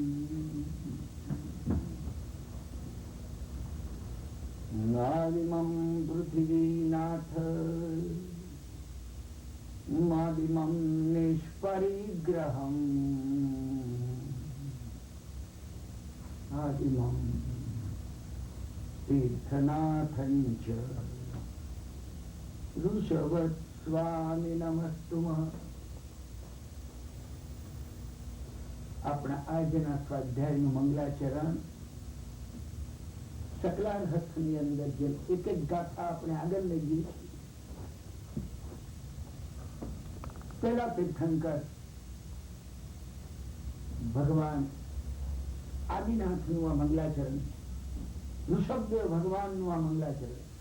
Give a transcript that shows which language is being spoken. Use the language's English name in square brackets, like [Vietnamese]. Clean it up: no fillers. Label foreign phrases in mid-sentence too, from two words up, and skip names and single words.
[Sanskrit] आदिमं पृथिवीनाथ आदिमं निष्परिग्रहम् आदिमं तीर्थनाथं च ऋषभस्वामी नमस्तुमः। [Gujarati] अपना આજના સ્વાધ્યાયનું મંગલાચરણ સકલાર હસ્તની અંદર જે એક એક ગાથા આપણે આગળ લઈ જઈએ છીએ. પહેલા તીર્થંકર ભગવાન આદિનાથનું આ મંગલાચરણ, ઋષભદેવ ભગવાનનું આ મંગલાચરણ.